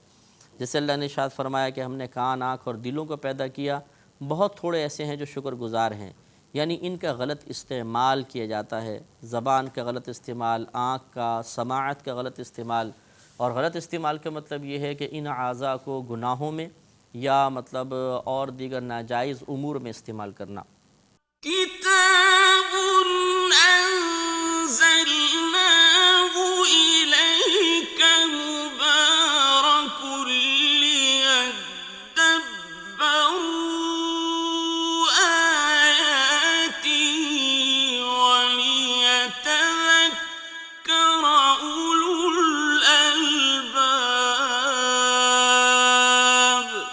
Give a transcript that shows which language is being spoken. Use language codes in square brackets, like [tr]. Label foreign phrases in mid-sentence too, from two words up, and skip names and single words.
[ur] جیسے اللہ نے ارشاد فرمایا کہ ہم نے کان، آنکھ اور دلوں کو پیدا کیا، بہت تھوڑے ایسے ہیں جو شکر گزار ہیں، یعنی ان کا غلط استعمال کیا جاتا ہے، زبان کا غلط استعمال، آنکھ کا، سماعت کا غلط استعمال، اور غلط استعمال کا مطلب یہ ہے کہ ان اعضاء کو گناہوں میں یا مطلب اور دیگر ناجائز امور میں استعمال کرنا۔ [ar] کتاب انزلناه الیک مبارک لیدبروا آیاته ولیتذکر اولو الالباب۔